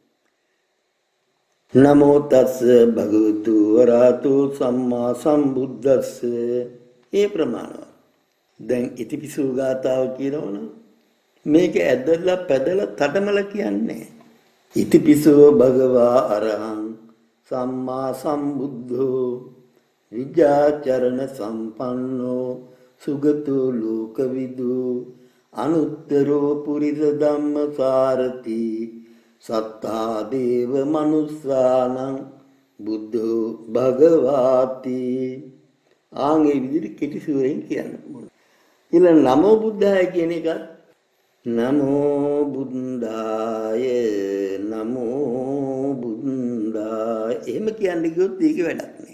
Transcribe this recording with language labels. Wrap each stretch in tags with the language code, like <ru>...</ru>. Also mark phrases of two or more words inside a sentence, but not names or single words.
<pi>නමෝ තස් භගවතු වරහතෝ සම්මා සම්බුද්දස්ස</pi> <si>ඒ ප්‍රමාණවත්. දැන් ඉතිපිසෝ ගාතාව කියනවනේ මේක ඇදලා පැදලා තටමල කියන්නේ.</si> <pi>ඉතිපිසෝ භගවා අරහං සම්මා සම්බුද්ධෝ විජ්ජාචරණ සම්පන්නෝ සුගතෝ ලෝකවිදු අනුත්තරෝ පුරිස ධම්මසාරති සත්තා දේව මනුස්සානං බුද්ධෝ භගවාති.</pi> <si>ආන්ගේ විදිහට කෙටි සූරෙන් කියන්න ඕන. ඊළඟ</si> <pi>නමෝ බුද්ධාය</pi> <si>කියන එකත්</si> <pi>නමෝ බුද්ධාය නමෝ බුද්ධාය</pi> <si>එහෙම කියන්නේ කිව්වොත් ඒක වැඩක් නෑ.</si>